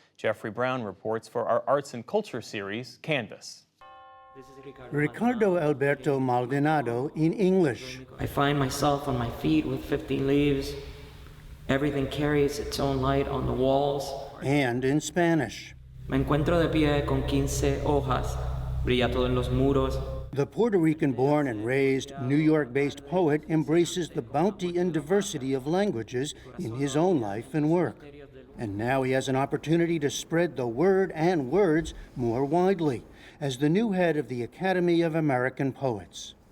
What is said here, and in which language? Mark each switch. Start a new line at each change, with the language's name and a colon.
English: Jeffrey Brown reports for our Arts and Culture series, Canvas. Ricardo Alberto Maldonado in English. I find myself on my feet with 15 leaves. Everything carries its own light on the walls. And in Spanish.
Spanish: Me encuentro de pie con 15 hojas. Brilla todo en los muros.
English: The Puerto Rican-born and raised, New York-based poet embraces the bounty and diversity of languages in his own life and work. And now he has an opportunity to spread the word and words more widely as the new head of the Academy of American Poets.